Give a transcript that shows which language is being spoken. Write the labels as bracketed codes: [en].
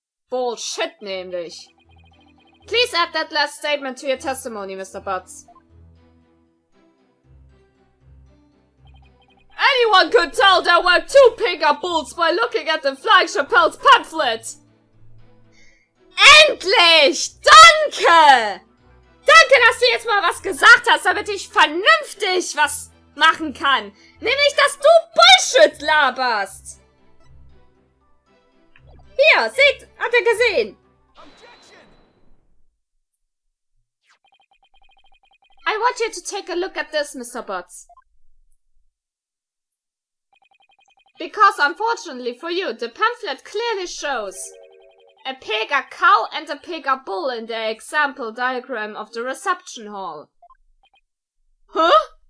[de] Bullshit nämlich. [en] Please add that last statement to your testimony, Mr. Butts. Anyone could tell there were 2 pickup bulls by looking at the Flying Chappelle's pamphlet. [de] Endlich! Danke! Danke, dass du jetzt mal was gesagt hast, damit ich vernünftig was machen kann. Nämlich, dass du Bullshit laberst. Hier, seht, habt ihr gesehen? [en] I want you to take a look at this, Mr. Butts. Because unfortunately for you, the pamphlet clearly shows a pig, a cow, and a pig, a bull in the example diagram of the reception hall. Huh?